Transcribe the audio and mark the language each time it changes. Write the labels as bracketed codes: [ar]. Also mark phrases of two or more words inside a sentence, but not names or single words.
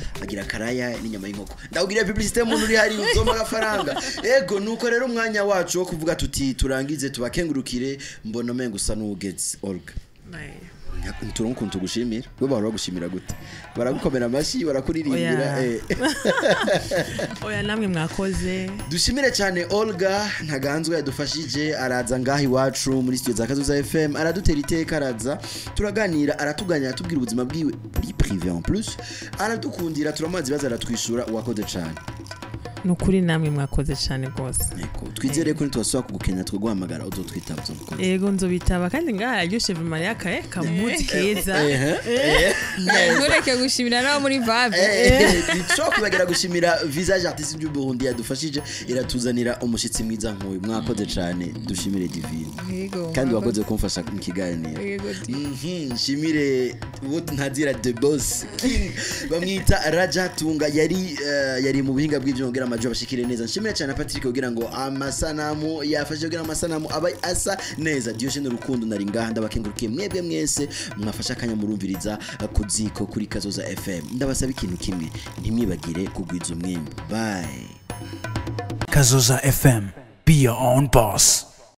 [rn] agira karaya n'inyama y'inkoko ndawugira publicité mu nuri hari uzoma agafaranga ego nuko rero umwanya wacu wo kuvuga tuti turangize tubakengurukire mbona mengo usa n'ugeze Olga turonkuntu gushimira bo bahora gushimira gute baragukomera amashi barakuririmbira oya namwe mwakoze dushimire cyane Olga ntaganzwe yadufashije araza ngahi wacu muri studio za Kazoza FM aradutera iteka araza turaganira aratuganya atubwira ubuzima bwiwe buri [fr] privé en plus [rn] aradukundira turamazi baza aratwishura uwakoze cyane nukuri namwe mwakoze cyane gose twizere ko nitwasubira kugukenya twaguhamagara uzotwitaba yego nzobitaba kandi ngaha yoshe Maria kae kamuzi keza ntureke gushimira nawe muri vabe nico kubagira gushimira [fr] visage artiste du Burundi [rn] yadufashije iratuzanira umushitsi mwiza nk'uyu mwakoze cyane dushimire Divine kandi wakoze kumfasha mu kiganiro shimire ntazira [en] the boss king [rn] bamwita Raja Tunga yari mu buhinga bw'ibyo amajwi bashikire neza nshimira cyane Patrick kugira ngo amasanamu yafashe kugira amasanamu aba asa neza Dieu n'urukundo nari ngaha ndabakengurukiye mwebwe mwese mwafasha akanya murumviriza KU.ZÍKO kuri Kazoza FM ndabasaba ikintu kimwe ntimwibagire kugwiza umwimbo bye Kazoza FM, [en] be your own boss.